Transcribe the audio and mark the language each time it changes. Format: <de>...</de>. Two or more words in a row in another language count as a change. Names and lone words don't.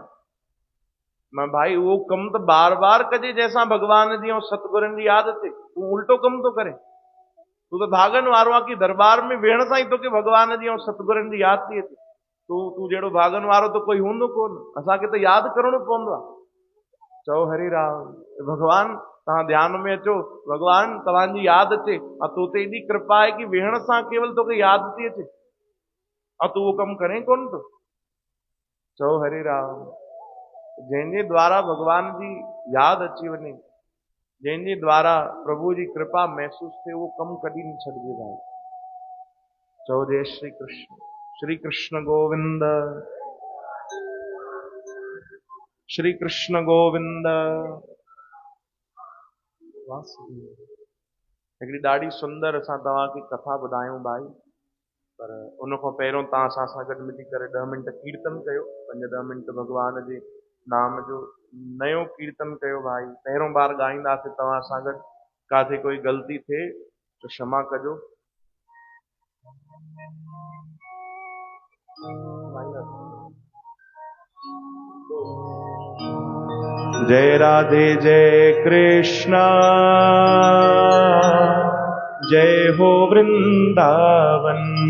<sd>मां भाई उहो कमु त बार बार कजे जंहिंसां भॻवान जी ऐं सतगुरनि जी यादि अचे, तूं उल्टो कमु थो करे। तूं त भागनि वारो आहे कि दरबार में वेहण सां ई तोखे भॻवान जी ऐं सतगुरनि जी यादि थी अचे। तूं जहिड़ो भागनि वारो त कोई हूंदो कोन, असांखे त यादि करणो पवंदो आहे। चओ हरे राम। भॻवान तव्हां ध्यान में अचो, भॻवान तव्हांजी यादि अचे, ऐं तो ते एॾी कृपा आहे कि वेहण सां केवल तोखे यादि थी अचे, ऐं तूं उहो कमु करें कोन थो। चओ हरे राम। जंहिंजे द्वारा भॻवान जी यादि अची वञे, जंहिंजे द्वारा प्रभु जी कृपा महसूस थिए, उहो कमु कॾहिं न छॾिजे भाई। चओ जय श्री कृष्ण। श्री कृष्ण गोविंद। श्री कृष्ण गोविंद। हिकिड़ी ॾाढी सुंदर असां तव्हांखे कथा ॿुधायूं भाई, पर उन खां पहिरियों तव्हां असां गॾु मिली करे 10 मिंट कीर्तन कयो, 5-10 मिंट भॻवान जे नाम जो नयो कीर्तन कयो भाई। पहिरियों बार ॻाईंदासीं तव्हां सां गॾु, काथे कोई ग़लती थिए तो क्षमा कजो।</sd> <hi>जय राधे जय कृष्णा, जय हो वृंदावन।</hi>